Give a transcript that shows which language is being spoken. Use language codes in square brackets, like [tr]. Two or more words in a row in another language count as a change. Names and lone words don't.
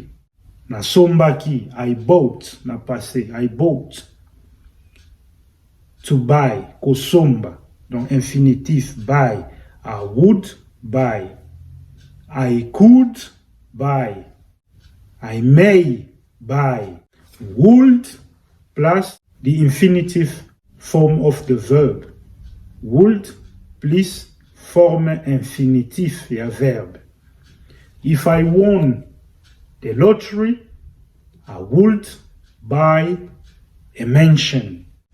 [ln] Nasombaki. [en] I bought. Na passé. I bought. To buy, [fr] kosomba, donc infinitif, [en] buy. I would buy. I could buy. I may buy. Would plus the infinitive form of the verb. Would plus [fr] forme infinitif, [ln] ya verbe. [en] If I won the lottery, I would buy a mansion.